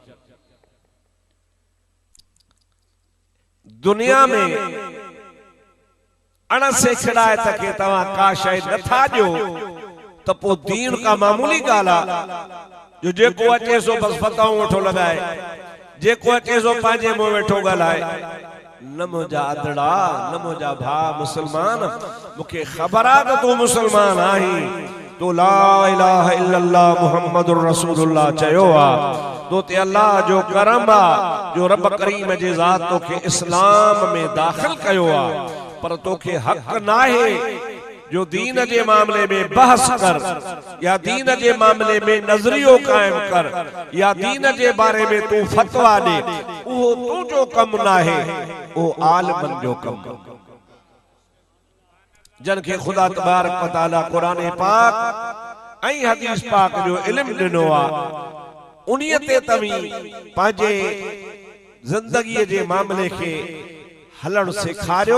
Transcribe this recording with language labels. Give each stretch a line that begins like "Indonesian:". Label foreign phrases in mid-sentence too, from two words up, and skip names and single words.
Sindhi: दुनिया में अणसेखड़ाइत खे तव्हां का शइ नथा ॾियो त पोइ दीन का मामूली ॻाल्हि आहे, जो जेको अचे सो बस फताऊं वठो लॻाए, जेको अचे सो पंहिंजे मुंहुं वेठो ॻाल्हाए। न मुंहिंजा अदड़ा, न मुंहिंजा भाउ मुसलमान, मूंखे ख़बर आहे त तूं मुसलमान आहीं, तो
Arabic: لا إله إلا الله محمد رسول الله
Sindhi: चयो आहे, तो ते अल्लाह जो करम आहे जो रब करीम जे ज़ात तोखे इस्लाम में दाख़िल कयो आहे। पर तोखे हक़ नाहे जो दीन जे मामले में बहस कर, या दीन जे मामले में नजरियो कायम कर, या दीन जे बारे में तू फतवा दे, उहो तुझो कम नाहे, वो आलिमन जो कम। जिनखे खुदा
Arabic: تبارك وتعالى
Sindhi: कुरान पाक ऐं हदीस पाक जो इल्म ॾिनो आहे, उन्हीअ ते तव्हीं पंहिंजे ज़िंदगीअ जे मामले खे हलण सेखारियो।